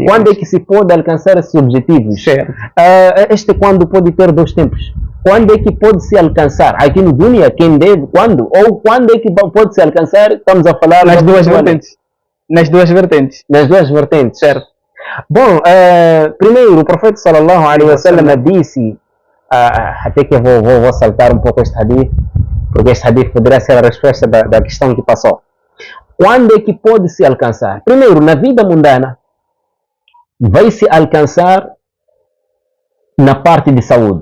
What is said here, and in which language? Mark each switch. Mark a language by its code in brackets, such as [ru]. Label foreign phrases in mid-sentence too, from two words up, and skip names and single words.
[pt] Quando é que se pode alcançar esses objetivos? Certo. Este quando pode ter dois tempos. Quando é que pode se alcançar? Aqui no Dunia, quem deve, quando? Ou quando é que pode se alcançar? Estamos a falar nas duas vertentes. Nas duas vertentes. Nas duas vertentes. Certo. Bom, primeiro, o profeta [ar] صلى الله عليه وسلم [pt] disse, até que eu vou saltar um pouco este hadith, porque este hadith poderá ser a resposta da questão que passou. Quando é que pode se alcançar? Primeiro, na vida mundana, vai se alcançar na parte de saúde.